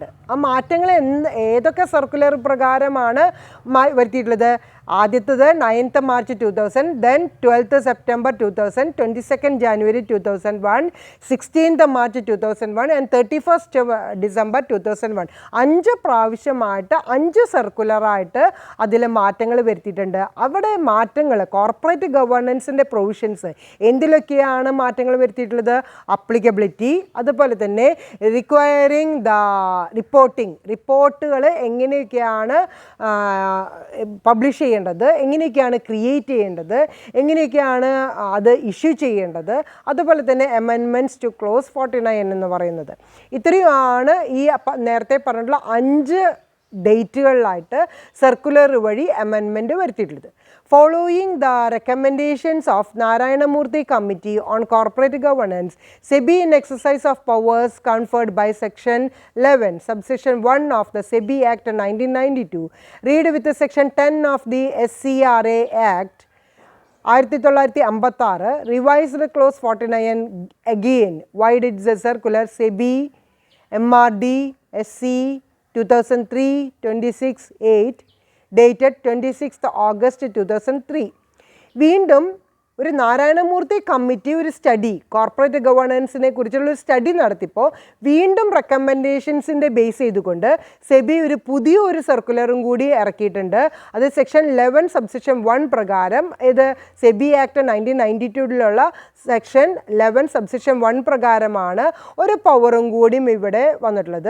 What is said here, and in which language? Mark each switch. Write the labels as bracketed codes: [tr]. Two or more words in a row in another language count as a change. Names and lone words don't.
[ml] ആ മാറ്റങ്ങൾ ഏതൊക്കെ സർക്കുലർ പ്രകാരമാണ് വരുത്തിയിട്ടുള്ളത്? [en] ആദ്യത്തത് 9th March 2000, then 12th September 2000, 22nd January 2001, 16th March 2001 and 31st December 2001. [ml] 5 പ്രാവശ്യമായിട്ട് 5 സർക്കുലറായിട്ട് അതിൽ മാറ്റങ്ങൾ വരുത്തിയിട്ടുണ്ട്. അവിടെ മാറ്റങ്ങൾ കോർപ്പറേറ്റ് ഗവേണൻസിൻ്റെ പ്രൊവിഷൻസ് എന്തിലൊക്കെയാണ് മാറ്റങ്ങൾ വരുത്തിയിട്ടുള്ളത്? അപ്ലിക്കബിലിറ്റി, അതുപോലെ തന്നെ [en] requiring the [ml] റിപ്പോർട്ടുകൾ എങ്ങനെയൊക്കെയാണ് പബ്ലിഷ് ചെയ്യേണ്ടത്, എങ്ങനെയൊക്കെയാണ് ക്രിയേറ്റ് ചെയ്യേണ്ടത്, എങ്ങനെയൊക്കെയാണ് അത് ഇഷ്യൂ ചെയ്യേണ്ടത്, അതുപോലെ തന്നെ [en] amendments to clause [ml] 49 എന്ന് പറയുന്നത്. ഇത്രയുമാണ് ഈ നേരത്തെ പറഞ്ഞിട്ടുള്ള 5 ഡേറ്റുകളിലായിട്ട് സർക്കുലർ വഴി അമെൻമെൻറ്റ് വരുത്തിയിട്ടുള്ളത്. [en] Following the recommendations of Narayana Murthy Committee on Corporate Governance, SEBI in exercise of powers conferred by Section 11, Subsection 1 of the SEBI Act 1992, read with the Section 10 of the SCRA Act 1956, revised clause 49 again, widened the circular SEBI MRD SC 2003-26-8 dated 26th August 2003. [ml] വീണ്ടും ഒരു നാരായണമൂർത്തി കമ്മിറ്റി ഒരു സ്റ്റഡി കോർപ്പറേറ്റ് ഗവേണൻസിനെ കുറിച്ചുള്ളൊരു സ്റ്റഡി നടത്തിയപ്പോൾ വീണ്ടും റെക്കമെൻഡേഷൻസിൻ്റെ ബേസ് ചെയ്തുകൊണ്ട് സെബി ഒരു പുതിയൊരു സർക്കുലറും കൂടി ഇറക്കിയിട്ടുണ്ട്. അത് സെക്ഷൻ 11 സബ്സെക്ഷൻ 1 പ്രകാരം, ഇത് സെബി ആക്ട് 1992 സെക്ഷൻ 11 സബ്സെക്ഷൻ 1 പ്രകാരമാണ് ഒരു പവറും കൂടിയും ഇവിടെ വന്നിട്ടുള്ളത്.